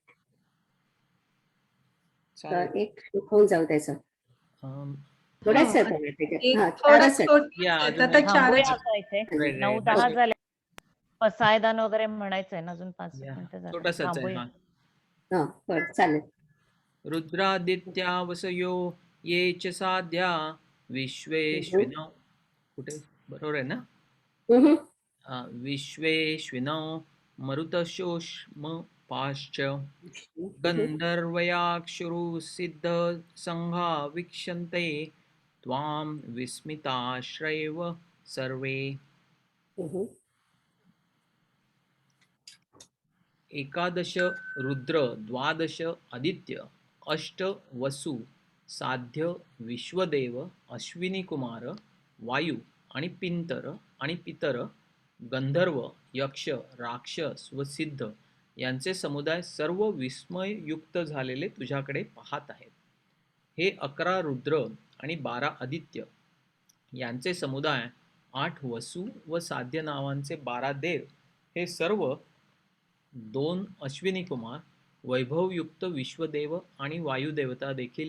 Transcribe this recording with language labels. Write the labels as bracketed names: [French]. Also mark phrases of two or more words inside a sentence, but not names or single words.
[Marathi] एक होऊन जाऊ त्याचं थोड्याच इथे 9:10 झाले. पसायदान वगैरे म्हणायचंय ना, अजून 5 मिनिटं चालेल. [Sanskrit] रुद्रादित्या वसयो ये च साध्या विश्वेश्विनौ. [Marathi] कुठे बरोबर आहे ना? [Sanskrit] विश्वेश्विनौ मरुतशोष्म पाश्च, गंधर्वयाक्षुरु सिद्ध संघा वीक्षन्ते त्वां विस्मिताश्रैव सर्वे. [Marathi] एकादश रुद्र, द्वादश आदित्य, अष्ट वसु, साध्य विश्वदेव, अश्विनी कुमार, वायू आणि पिंतर आणि पितर, गंधर्व, यक्ष, राक्षस व सिद्ध यांचे समुदाय सर्व विस्मययुक्त झालेले तुझ्याकडे पाहत आहेत. हे 11 रुद्र आणि 12 आदित्य यांचे समुदाय, 8 वसु व साध्य नावांचे 12 देव, हे सर्व 2 अश्विनी कुमार, वैभवयुक्त विश्वदेव आणि वायुदेवता देखील.